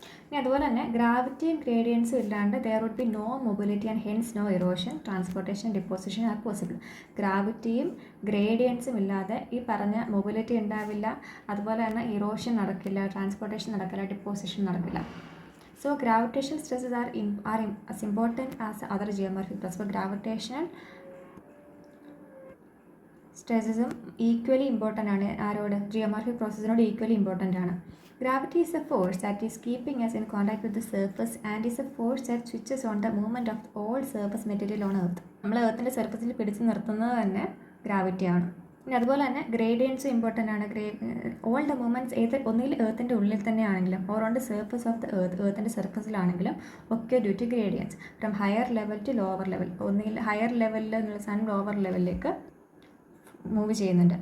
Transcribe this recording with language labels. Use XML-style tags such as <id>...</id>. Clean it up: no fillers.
<ml>ഇനി അതുപോലെ തന്നെ ഗ്രാവിറ്റിയും ഗ്രേഡിയൻസും ഇല്ലാണ്ട്</ml> <en>There would be no mobility and hence no erosion, transportation, deposition are possible.</en> <ml>ഗ്രാവിറ്റിയും ഗ്രേഡിയൻസും ഇല്ലാതെ ഈ പറഞ്ഞ മൊബിലിറ്റി ഉണ്ടാവില്ല, അതുപോലെ തന്നെ ഇറോഷൻ നടക്കില്ല, ട്രാൻസ്പോർട്ടേഷൻ നടക്കില്ല, ഡിപ്പോസിഷൻ നടക്കില്ല.</ml> <en>So gravitational stresses are as important as other geometric processes. So gravitational</en> <ml>സ്ട്രെസ്സും ഈക്വലി ഇമ്പോർട്ടൻ്റ് ആണ്. ആരോട്? ജിയോമെട്രിക് പ്രോസസ്സിനോട് ഈക്വലി ഇമ്പോർട്ടൻ്റ് ആണ്.</ml> <en>Gravity is a force that is keeping us in contact with the surface and is a force that switches on the movement of all surface material on earth.</en> <ml>നമ്മൾ എർത്തിൻ്റെ സർഫസിൽ പിടിച്ചു നിർത്തുന്നത് തന്നെ ഗ്രാവിറ്റിയാണ്. പിന്നെ അതുപോലെ തന്നെ ഗ്രേഡിയൻസും important ആണ്.</ml> <en>all the movements</en> <ml>ഒന്നുകിൽ എർത്തിൻ്റെ ഉള്ളിൽ തന്നെ ആണെങ്കിലും</ml> <en>or on the surface of the</en> <ml>എർത്തിൻ്റെ സർഫസിലാണെങ്കിലും ഒക്കെ</ml> <en>Due to gradients from higher level to lower level.</en> <ml>ഒന്നുകിൽ ഹയർ ലെവലിൽ നിന്നുള്ള സൺ ലോവർ ലെവലിലേക്ക് മൂവ് ചെയ്യുന്നുണ്ട്.</ml>